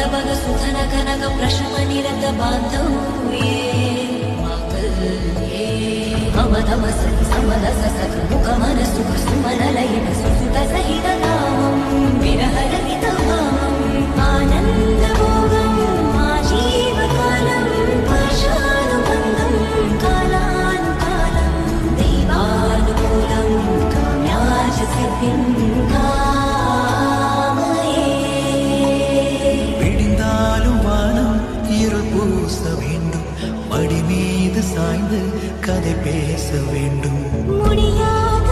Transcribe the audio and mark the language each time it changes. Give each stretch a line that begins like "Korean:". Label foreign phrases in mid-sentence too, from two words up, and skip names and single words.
Sanskrit: भग सुधन कनक प्रशम निरत बांधव्ये मांगल्ये मम तम सति समरस सख मुख मन सुख सुमन लयित सुसुत सहित नामं विरह रहित भावम् आनंद भोगम् आजीवकालं पाशानुबन्धं कालानुकालं दैवानुकूलं काम्याच सिद्धिं कामये
Tamil: விடிந்தாலும் வானம் இருள் பூச வேண்டும் மடி மீது சாய்ந்து கதை பேச வேண்டும் முடியா